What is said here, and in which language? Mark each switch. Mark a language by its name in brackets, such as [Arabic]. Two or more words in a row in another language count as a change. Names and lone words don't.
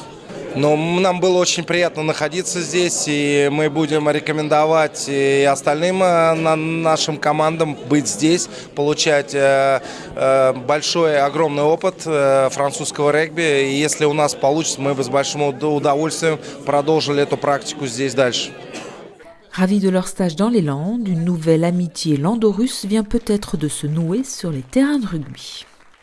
[Russian] Но нам было очень приятно находиться здесь, и мы будем рекомендовать и остальным нашим командам быть здесь, получать большой, огромный опыт французского регби. И если у нас получится, мы бы с большим удовольствием продолжили эту практику здесь дальше. [French] Ravis de leur stage dans les Landes, une nouvelle amitié lando-russe vient peut-être de se nouer sur les terrains de rugby.